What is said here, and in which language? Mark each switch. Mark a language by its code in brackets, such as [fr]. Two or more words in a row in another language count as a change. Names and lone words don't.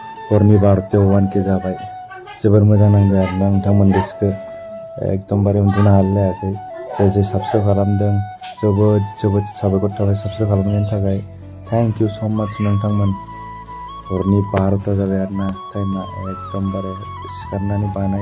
[brx] हरनि 12टायाव 1K जाबाय जोबोर मोजां नांबाय आरोना नोंथांमोन गोसोखौ एकदमबारे उन्दुनो हालायाखै जाय साबस्क्राइब खालामदों जोबोद साबायखर थाबाय साबस्क्राइब खालामनायनि थाखाय [en] thank you so much [brx] नोंथांमोन हरनि 12टा जाबाय आरोना टाइमा एकदमबारे सिखारनानै बानाय